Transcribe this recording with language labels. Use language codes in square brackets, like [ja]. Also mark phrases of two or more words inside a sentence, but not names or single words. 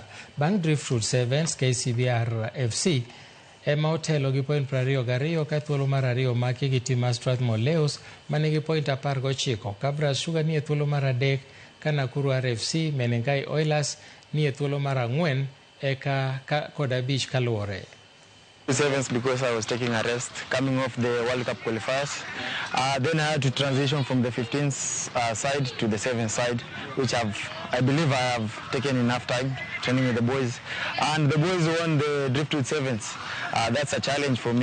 [luo] Bang' Driftwood Sevens, KCB FC ema otelo gi point 22 ka thuolo mar ariyo maki gi tim mar Strathmore Leus mane gi point 19. Kabras Sugar ni e thuolo mar adek ka Nakuru RFC Menengai Oilers ni e thuolo mar 4 eka kod 5 kaluore. [en] Sevens because I was taking a rest coming off the World Cup qualifiers. Then I had to transition from the 15th side to the 7th side, which I believe I have taken enough time training with the boys. And the boys won the Driftwood Sevens. That's a challenge for me.